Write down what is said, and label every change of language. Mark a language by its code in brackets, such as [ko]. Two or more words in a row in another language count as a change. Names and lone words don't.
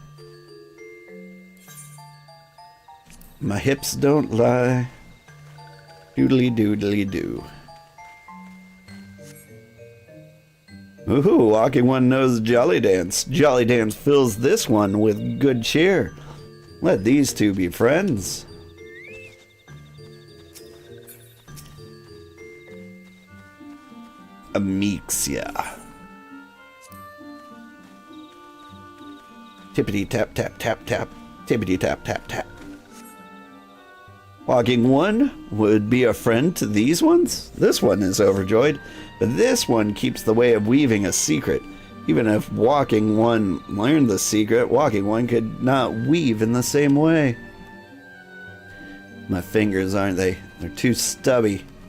[en] My hips don't lie. Doodly doodly doo. Ooh, walking one knows Jolly Dance. Jolly Dance fills this one with good cheer. Let these two be friends. Amixia. Tippity tap tap tap tap. Tippity tap tap tap. Walking one would be a friend to these ones? This one is overjoyed, but this one keeps the way of weaving a secret. Even if walking one learned the secret, walking one could not weave in the same way. My fingers, aren't they? They're too stubby.